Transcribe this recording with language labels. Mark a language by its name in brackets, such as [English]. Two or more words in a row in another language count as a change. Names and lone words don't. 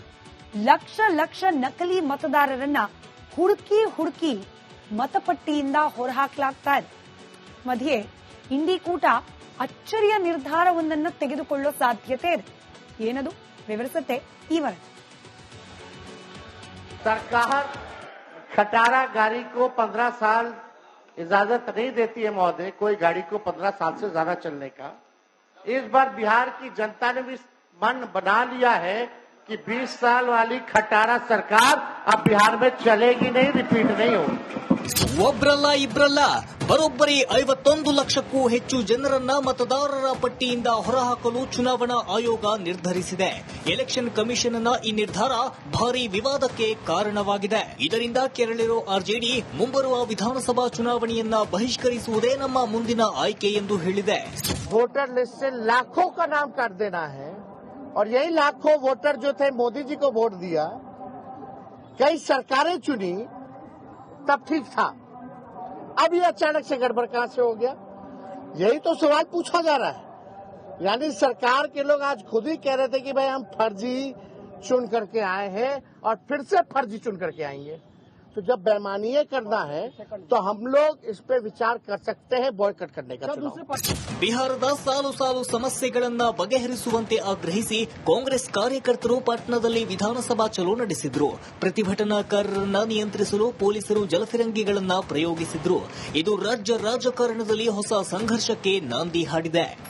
[Kannada] ಲಕ್ಷ ಲಕ್ಷ ನಕಲಿ ಮತದಾರರನ್ನ ಹುಡುಕಿ ಮತಪಟ್ಟಿಯಿಂದ ಹೊರಹಾಕಲಾಗ್ತಾ ಇದೆ. ಮಧ್ಯೆ ಇಂಡಿ ಕೂಟ ಅಚ್ಚರಿಯ ನಿರ್ಧಾರವೊಂದನ್ನು ತೆಗೆದುಕೊಳ್ಳೋ ಸಾಧ್ಯತೆ ಇದೆ. ಏನದು ವಿವರಿಸುತ್ತೆ ಈ ವರದಿ. [Hindi] सरकार खटारा गाड़ी को 15 साल इजाजत नहीं देती है महोदय, कोई गाड़ी को 15 साल से ज्यादा चलने का। इस बार बिहार की जनता ने भी मन बना लिया है कि 20 साल वाली खटारा सरकार अब बिहार में चलेगी नहीं, रिपीट नहीं होगी। [Kannada] ಒಬ್ರಲ್ಲ ಇಬ್ರಲ್ಲ ಬರೋಬ್ಬರಿ 51 ಲಕ್ಷಕ್ಕೂ ಹೆಚ್ಚು ಜನರನ್ನ ಮತದಾರರ ಪಟ್ಟಿಯಿಂದ ಹೊರಹಾಕಲು ಚುನಾವಣಾ ಆಯೋಗ ನಿರ್ಧರಿಸಿದೆ. [English] Election Commission [Kannada] ಈ ನಿರ್ಧಾರ ಭಾರೀ ವಿವಾದಕ್ಕೆ ಕಾರಣವಾಗಿದೆ. ಇದರಿಂದ ಕೆರಳಿರೋ ಆರ್ಜೆಡಿ ಮುಂಬರುವ ವಿಧಾನಸಭಾ ಚುನಾವಣೆಯನ್ನ ಬಹಿಷ್ಕರಿಸುವುದೇ ನಮ್ಮ ಮುಂದಿನ ಆಯ್ಕೆ ಎಂದು ಹೇಳಿದೆ. [English] voter list [Hindi] से लाखों का नाम काट देना है और यही लाखों वोटर जो थे मोदी जी को वोट दिया, कई सरकारें चुनी, तब ठीक था। अब ये अचानक से गड़बड़ कहां से हो गया, यही तो सवाल पूछा जा रहा है। यानी सरकार के लोग आज खुद ही कह रहे थे कि भाई हम फर्जी चुन करके आए हैं और फिर से फर्जी चुन करके आएंगे। तो जब बेईमानी करना है तो हम लोग इस पे विचार कर सकते हैं बॉयकट करने का चुनाव। [Kannada] ಬಿಹಾರದ ಸಾಲು ಸಾಲು ಸಮಸ್ಯೆಗಳನ್ನ ಬಗೆಹರಿಸುವಂತೆ ಆಗ್ರಹಿಸಿ ಕಾಂಗ್ರೆಸ್ ಕಾರ್ಯಕರ್ತರು ಪಾಟ್ನಾದಲ್ಲಿ ವಿಧಾನಸಭಾ ಚಲೋ ನಡೆಸಿದ್ರು. ಪ್ರತಿಭಟನಾಕಾರರನ್ನ ನಿಯಂತ್ರಿಸಲು ಪೊಲೀಸರು ಜಲಫಿರಂಗಿಗಳನ್ನ ಪ್ರಯೋಗಿಸಿದ್ರು. ಇದು ರಾಜ್ಯ ರಾಜಕಾರಣದಲ್ಲಿ ಹೊಸ ಸಂಘರ್ಷಕ್ಕೆ ನಾಂದಿ ಹಾಡಿದೆ.